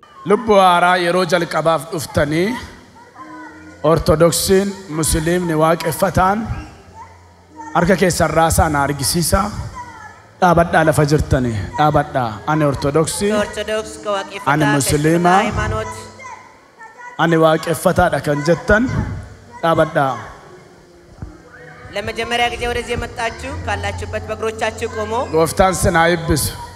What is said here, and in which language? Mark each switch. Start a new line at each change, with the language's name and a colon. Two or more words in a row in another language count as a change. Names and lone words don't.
Oromo: Lubbuu haaraa yeroo jalqabaaf dhuftanii, Ortodoksiin, Musliimni, Waaqeffataan Harka keessan raasaa na argisiisa. Dhaabadhaa lafa jirtani. Dhaabadhaa. Ani Ortodoksii.
Amharic: ከኦርቶዶክስ፣ ከዋቄ ፈታ፣ Ani ከእስልምና Musliima.
Oromo: ሃይማኖት። Ani waaqeffataadha kan jettan. Dhaabadhaa.
Amharic: ለመጀመሪያ ጊዜ ወደዚህ የመጣችሁ ካላችሁበት በእግሮቻችሁ ቆሞ።
Oromo: Gooftaan sin haa eebbisu.